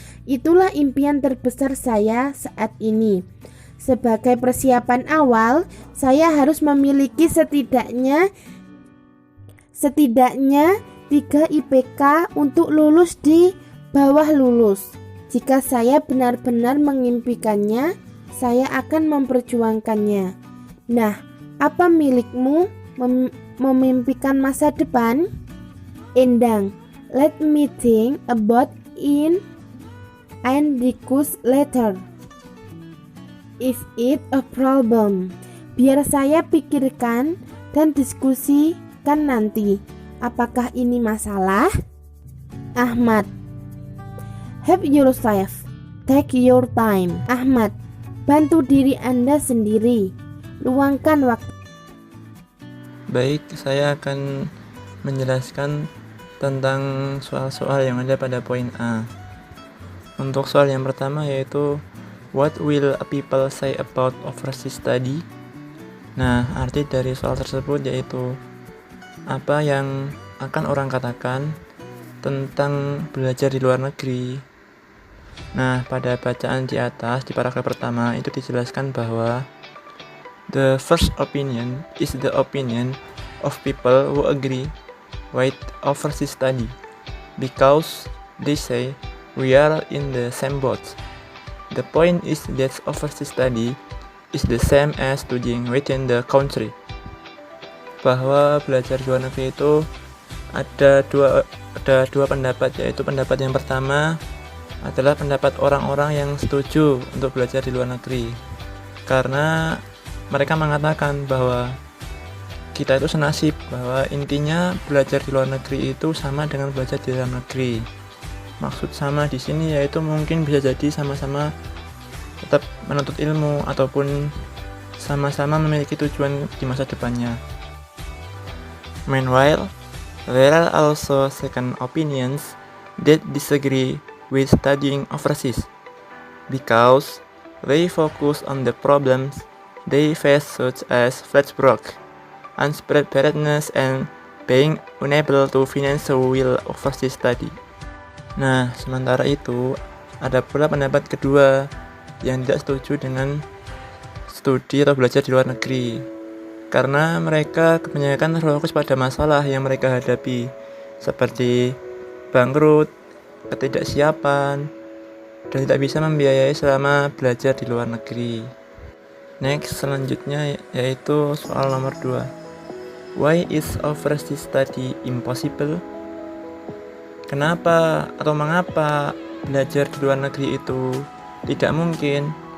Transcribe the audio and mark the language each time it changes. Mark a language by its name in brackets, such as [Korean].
[Indonesian] Itulah impian terbesar saya saat ini. Sebagai persiapan awal, saya harus memiliki setidaknya 3 IPK untuk lulus di bawah lulus. Jika saya benar-benar mengimpikannya, saya akan memperjuangkannya. Nah, apa milikmu memimpikan masa depan? [English] Endang, let me think about it and discuss later. Is it a problem? [Indonesian] Biar saya pikirkan dan diskusikan nanti. Apakah ini masalah? Ahmad, [English] help yourself. Take your time. [Indonesian] Ahmad, bantu diri Anda sendiri. Luangkan waktu. Baik, saya akan menjelaskan tentang soal-soal yang ada pada poin A. Untuk soal yang pertama yaitu [English] what will people say about overseas study? [Indonesian] Nah, arti dari soal tersebut yaitu apa yang akan orang katakan tentang belajar di luar negeri. Nah, pada bacaan di atas di paragraf pertama itu dijelaskan bahwa [English] the first opinion is the opinion of people who agree with overseas study because they say we are in the same boat. The point is that overseas study is the same as studying within the country. [Indonesian] Bahwa belajar di luar negeri itu ada dua pendapat, yaitu pendapat yang pertama adalah pendapat orang-orang yang setuju untuk belajar di luar negeri, karena mereka mengatakan bahwa kita itu senasib, bahwa intinya belajar di luar negeri itu sama dengan belajar di dalam negeri. Maksud sama di sini yaitu mungkin bisa jadi sama-sama tetap menuntut ilmu ataupun sama-sama memiliki tujuan di masa depannya. [English] Meanwhile, there are also second opinions that disagree with studying overseas because they focus on the problems they face, such as flashback, unpreparedness, and being unable to finance a will overseas study. [Indonesian] Nah, sementara itu, ada pula pendapat kedua yang tidak setuju dengan studi atau belajar di luar negeri, karena mereka kebanyakan terfokus pada masalah yang mereka hadapi, seperti bangkrut, ketidaksiapan, dan tidak bisa membiayai selama belajar di luar negeri. Next, selanjutnya yaitu soal nomor 2. [English] Why is overseas study impossible? [Indonesian] Kenapa atau mengapa belajar di luar negeri itu tidak mungkin?